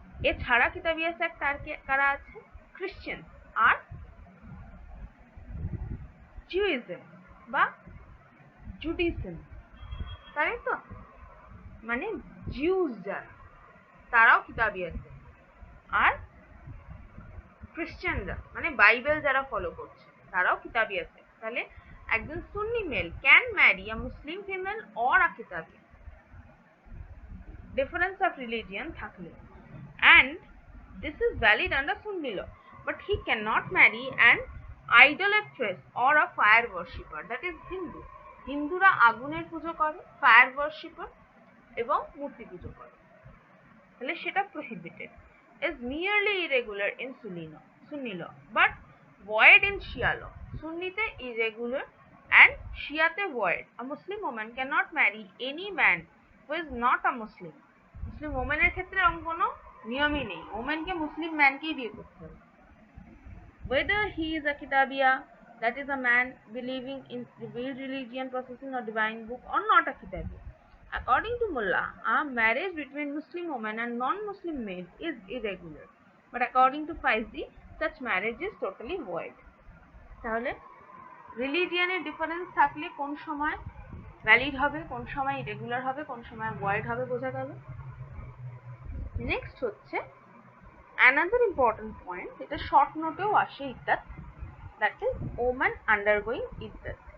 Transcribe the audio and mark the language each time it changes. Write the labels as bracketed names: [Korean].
[Bangla] এছাড়া কিতাবিয়া সেক্ট আর কারা আছে? খ্রিশ্চান আর জিউইজম বা জুডিজম, তাই তো? মানে জিউস যারা, তারাও কিতাবিয়া সেক্ট। আর খ্রিশ্চানরা মানে বাইবেল যারা ফলো করছে তারাও কিতাবিয়া সেক্ট। [English] তাহলে একজন Sunni male can marry a Muslim female or a কিতাবিয়া, difference of religion থাকলে, and this is valid under Sunni law, but he cannot marry an idolatress or a fire worshipper, that is Hindu. [Bangla] হিন্দুরা আগুনের পুজো করে, fire worshipper এবং মূর্তি পুজো করে, তাহলে সেটা prohibited. [English] Is merely irregular in Sunni law but void in Shia law. সুন্নিতে irregular and Shiate void. A Muslim woman cannot marry any man who is not a Muslim. [Bangla] মুসলিম ওমেনের ক্ষেত্রে এরকম কোনো নিয়মই নেই, ওমেনকে মুসলিম ম্যানকেই বিয়ে করতে হবে। [English] Whether he is a kitabiya, that is a man believing in revealed religion, possessing a divine book, or not a kitabiya. According to Mullah, a marriage between Muslim woman and non-Muslim male is irregular. But according to Faizi, such marriage is totally void. [Bangla] তাহলে রিলিজিয়ানের difference থাকলে কোন সময় valid হবে, কোন সময় irregular হবে, কোন সময় ভয়েড হবে বোঝা গেল। [English] Next হচ্ছে another important point, এটা short নোটেও আসে ইদ্দাত, দ্যাট ইজ ওম্যান আন্ডারগোয়িং ইদ্দাত।